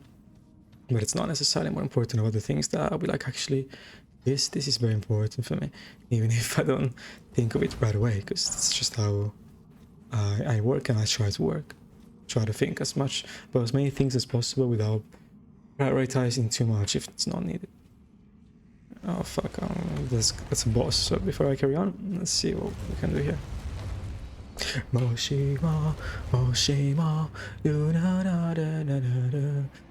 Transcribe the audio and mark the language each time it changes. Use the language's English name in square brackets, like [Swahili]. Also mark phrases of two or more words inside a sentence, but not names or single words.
[English] But it's not necessarily more important about the things that I'll be like, actually, this is very important for me, even if I don't think of it right away, because it's just how I work, and I try to work. Try to think as much about as many things as possible without prioritizing too much if it's not needed. Oh fuck, that's a boss. So before I carry on, let's see what we can do here. Moshima, Moshima, do na da da da da.